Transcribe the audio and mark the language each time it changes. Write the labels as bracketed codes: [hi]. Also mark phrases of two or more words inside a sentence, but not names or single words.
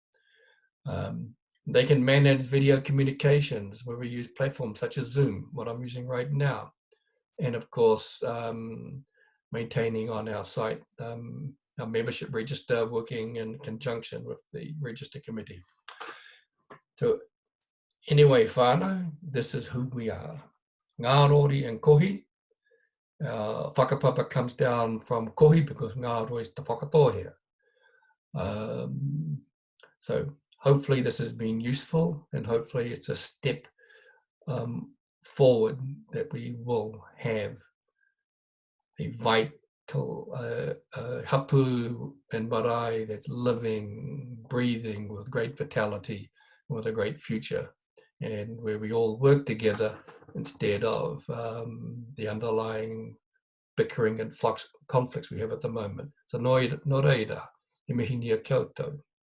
[en] They can manage video communications where we use platforms such as Zoom, what I'm using right now. And of course, maintaining on our site our membership register, working in conjunction with the register committee. So anyway, whānau, this is who we are. Ngā rori and kohi. Whakapapa comes down from kohi because ngā rori is te whakatohea. So hopefully this has been useful, and hopefully it's a step forward that we will have a vital hapu and marae that's living, breathing with great vitality, with a great future, and where we all work together instead of the underlying bickering and conflicts we have at the moment. [mi] So no reira, e mihi nia kia outou.